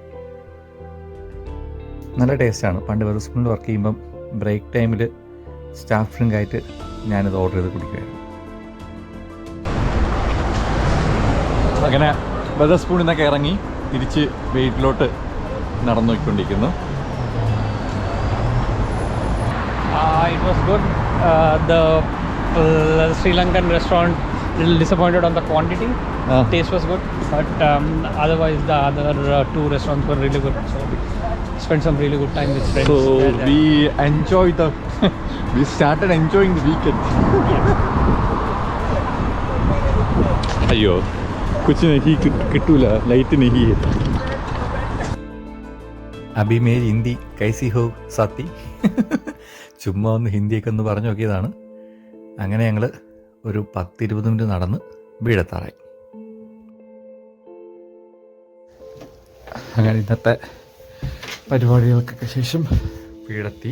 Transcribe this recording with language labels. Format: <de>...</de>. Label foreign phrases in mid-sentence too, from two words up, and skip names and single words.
<ml>നല്ല ടേസ്റ്റാണ്. പണ്ട് വെറസ്പൂണിൽ വർക്ക് ചെയ്യുമ്പം</ml> <en>break time-il staff drink-aayittu</en> <ml>ഞാനിത് ഓർഡർ ചെയ്ത് കുടിക്കുമായിരുന്നു. അങ്ങനെ വെതർസ്പൂണിൽ നിന്നൊക്കെ ഇറങ്ങി തിരിച്ച് വീട്ടിലോട്ട് നടന്നു പോയിക്കൊണ്ടിരിക്കുന്നു.</ml> <en>It was good. The Sri Lankan restaurant little disappointed on the quantity. Taste was good, but otherwise the other two restaurants were really good. So spent some really good time with friends. So there. we started enjoying the weekend.</en> <hi>अयो कुछ नहीं किटूला लाइट नहीं है. अभी मेरी हिंदी कैसी हो साथी?</hi> <ml>ചുമ്മാ ഒന്ന് ഹിന്ദിയൊക്കെ ഒന്ന് പറഞ്ഞു നോക്കിയതാണ്. അങ്ങനെ ഞങ്ങൾ ഒരു 10-20 മിനിറ്റ് നടന്ന് വീടെത്താറായി. അങ്ങനെ ഇന്നത്തെ പരിപാടികൾക്കൊക്കെ ശേഷം വീടെത്തി.</ml>